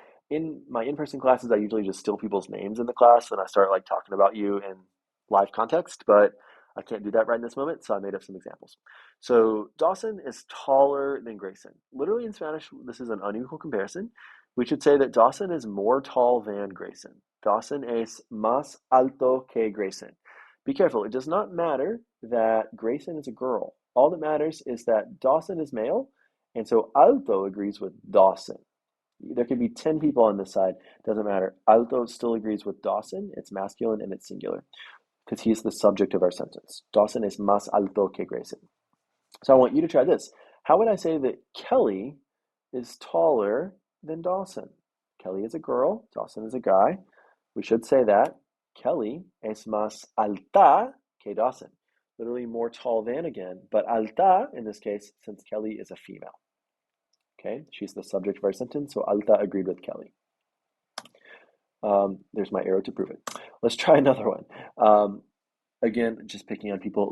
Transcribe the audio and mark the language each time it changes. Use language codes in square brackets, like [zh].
[en] In my in-person classes, I usually just steal people's names in the class and I start like talking about you in live context, but I can't do that right in this moment, so I made up some examples. So Dawson is taller than Grayson. Literally in Spanish, this is an unequal comparison. We should say that Dawson is more tall than Grayson. [es] Dawson es más alto que Grayson. [en] Be careful, it does not matter that Grayson is a girl. All that matters is that Dawson is male, and so alto agrees with Dawson. There could be 10 people on this side, doesn't matter. Alto still agrees with Dawson, it's masculine and it's singular because he's the subject of our sentence. [es] Dawson es más alto que Grayson. [en] So I want you to try this. How would I say that Kelly is taller than Dawson? Kelly is a girl, Dawson is a guy. We should say that. [es] Kelly es más alta que Dawson. [en] Literally more tall than again, but alta in this case, since Kelly is a female. Okay, she's the subject of our sentence, so alta agreed with Kelly. There's my arrow to prove it. Let's try another one. Again, just picking on people.